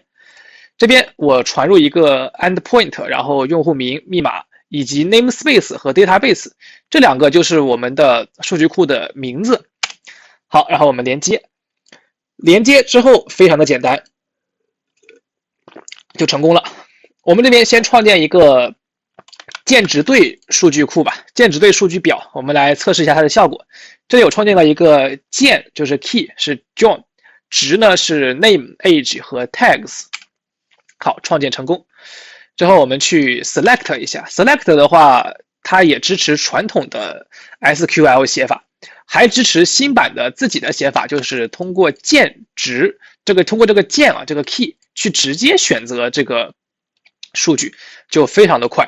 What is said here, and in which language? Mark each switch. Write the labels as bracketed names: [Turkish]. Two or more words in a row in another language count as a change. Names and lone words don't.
[Chinese] 這邊我傳入一個 endpoint， 然後用戶名、密碼以及 namespace 和 database， 這兩個就是我們的數據庫的名字。好，然後我們連接。連接之後非常的簡单，就成功了。我们这边先創建一個鍵值對數據庫吧，鍵值對數據表，我們來測試一下它的效果。這裡我創建了一個鍵，就是 key 是 John， 值呢是 name、age 和 tags。好，創建成功。之後我們去 select 一下 ，select 的話，它也支持傳統的 SQL 寫法，還支持新版的自己的寫法，就是通過鍵值通過這個鍵啊，這個 key 去直接選擇這個數據，就非常的快。